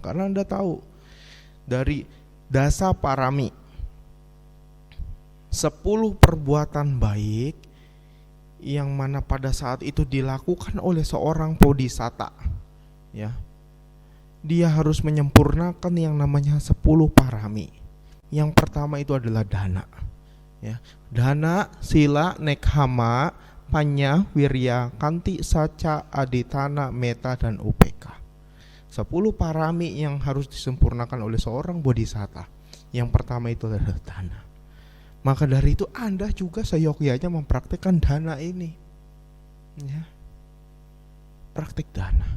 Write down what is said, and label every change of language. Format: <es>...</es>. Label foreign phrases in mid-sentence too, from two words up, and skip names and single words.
<id>Karena Anda tahu dari</id> <pi>dasa parami,</pi> <id>10 perbuatan baik yang mana pada saat itu dilakukan oleh seorang bodhisatta, ya, dia harus menyempurnakan yang namanya 10 parami. Yang pertama itu adalah dana, ya.</id> <pi>Dana, sila, nekkhamma, panya, wirya, kanti, saca, aditana,</pi> <id>meta, dan upeka. 10 parami yang harus disempurnakan oleh seorang bodhisatta. Yang pertama itu adalah dana. Maka dari itu Anda juga seyogyanya mempraktikkan dana ini, ya. Praktik dana.</id>